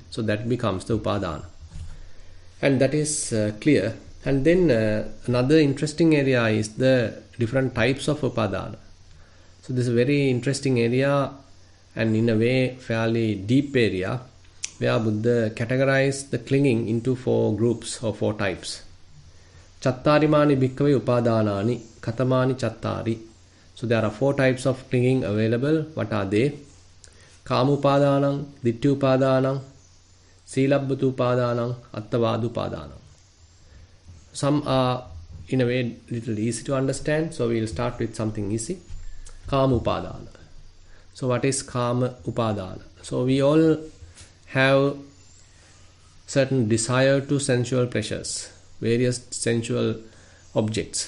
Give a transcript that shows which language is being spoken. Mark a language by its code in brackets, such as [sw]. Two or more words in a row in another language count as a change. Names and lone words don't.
[en] So that becomes the upadana, and that is clear. And then another interesting area is the different types of upadana. So this is a very interesting area, and in a way fairly deep area, where Buddha categorized the clinging into 4 groups or 4 types. [pi] Chattarimani bhikkhave upadanani katamani chattari. [en] So there are 4 types of clinging available. What are they? [pi] Kamupadanam, dittyupadanam, silabbatupadanam, attavadupadanam. [en] Some are in a way little easy to understand, so we will start with something easy. Kamupadana. So what is [pi] kama upadana? [en] So we all have certain desire to sensual pleasures, various sensual objects.